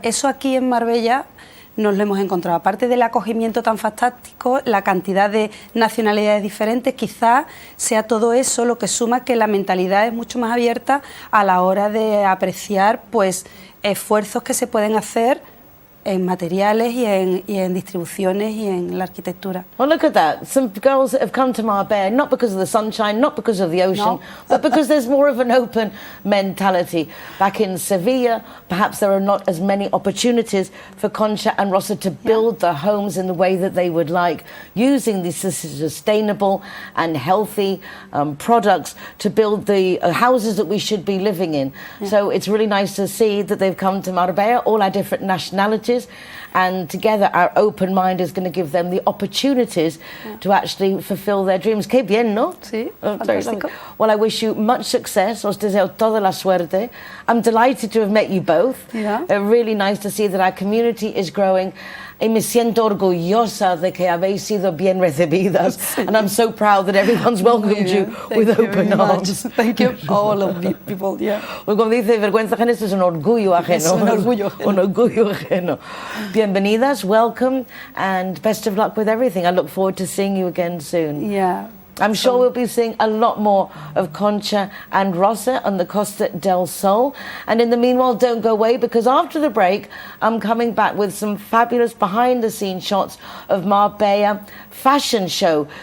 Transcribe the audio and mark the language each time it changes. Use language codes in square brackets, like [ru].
[es] Eso aquí en Marbella nos lo hemos encontrado. Aparte del acogimiento tan fantástico, la cantidad de nacionalidades diferentes, quizás sea todo eso lo que suma que la mentalidad es mucho más abierta a la hora de apreciar pues esfuerzos que se pueden hacer en materiales y en distribuciones y en la arquitectura. [en] Well, look at that. Some girls that have come to Marbella, not because of the sunshine, not because of the ocean, No. but because there's more of an open mentality. Back in Sevilla, perhaps there are not as many opportunities for Concha and Rosa to build their homes in the way that they would like, using these sustainable and healthy products to build the houses that we should be living in. So it's really nice to see that they've come to Marbella, all our different nationalities, and together our open mind is going to give them the opportunities to actually fulfill their dreams. [es] Qué bien, ¿no? Sí, [en] Very [es] fantástico. [en] lovely. Well, I wish you much success. [es] Os deseo toda la suerte. [en] I'm delighted to have met you both. Yeah. Really nice to see that our community is growing. [es] Y me siento orgullosa de que habéis sido bien recibidas. [en] And I'm so proud that everyone's welcomed you with open arms. Thank you, all of you people, yeah. [es] O como dice, vergüenza ajena, esto es un orgullo ajeno. Es un orgullo ajeno. Un orgullo ajeno. Bienvenidas, [en] welcome, and best of luck with everything. I look forward to seeing you again soon. Yeah. I'm sure we'll be seeing a lot more of Concha and Rosa on the Costa del Sol. And in the meanwhile, don't go away, because after the break, I'm coming back with some fabulous behind-the-scenes shots of Marbella fashion show.